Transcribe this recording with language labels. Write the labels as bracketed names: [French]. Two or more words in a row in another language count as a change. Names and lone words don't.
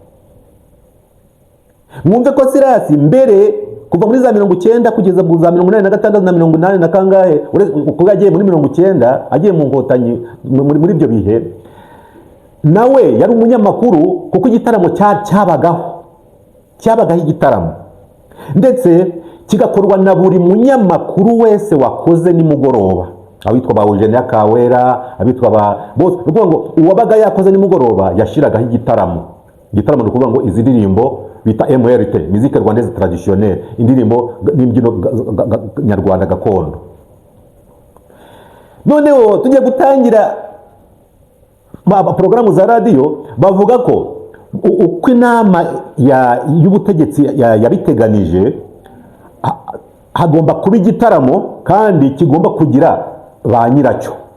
[Kinyarwanda] Mwumve ko Sirasi mbere kuva muri za 90 kugeza mu za 86 na 80 na kangahe, uko yagiye muri 90 agiye mu Nkotanyi muri ibyo bihe, nawe yari umunyamakuru, kuko igitaramo cyabagaho igitaramo, ndetse kigakorwa na buri munyamakuru wese wakoze nimugoroba. Abitwa ba Eugenia Kawera, abitwa ba bose, kuvuga ngo uwabaga yakoze nimugoroba yashiragaho igitaramo. Igitaramo nukuvuga ngo izi ndirimbo bita MRT, [French] musique rwandaise traditionnelle, [Kinyarwanda] indirimbo n'imbyino nyarwanda gakondo. Noneho tugiye gutangira porogaramu za radiyo, bavuga ko uko inama y'ubutegetsi yabiteganije, hagomba kuba igitaramo kandi kigomba kugira ba nyiracyo.